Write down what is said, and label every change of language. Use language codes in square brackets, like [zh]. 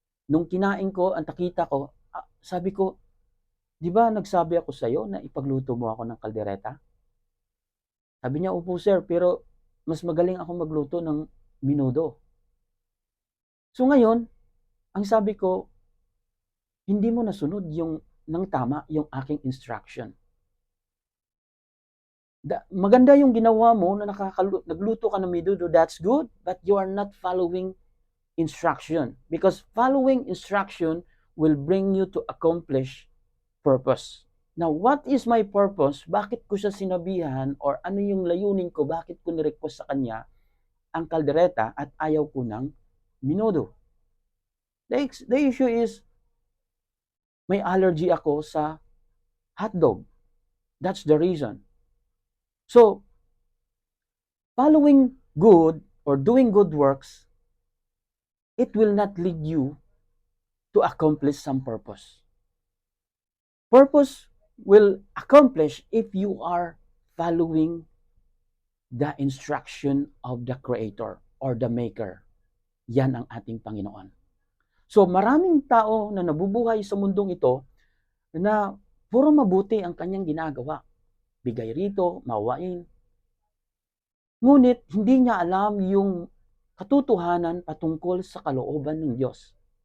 [tl] Nung kinain ko, ang nakita ko, sabi ko, di ba nagsabi ako sa iyo na ipagluto mo ako ng kaldereta? Sabi niya, opo sir, pero mas magaling ako magluto ng menudo. So ngayon, ang sabi ko, hindi mo nasunod ng tama yung aking instruction. Maganda yung ginawa mo na nagluto ka ng menudo, [en] that's good, but you are not following instruction. Because following instruction will bring you to accomplish purpose. Now, what is my purpose? [tl] Bakit ko siya sinabihan or ano yung layunin ko? Bakit ko nirequest sa kanya ang kaldereta at ayaw ko ng menudo? [en] The issue is, [tl] may allergy ako sa hotdog. [en] That's the reason. So, following good or doing good works, it will not lead you to accomplish some purpose. Purpose will accomplish if you are following the instruction of the Creator or the Maker. [tl] Yan ang ating Panginoon. So maraming tao na nabubuhay sa mundong ito na puro mabuti ang kanyang ginagawa. Bigay rito, mawain. Ngunit hindi niya alam yung katotohanan patungkol sa kalooban ng Diyos.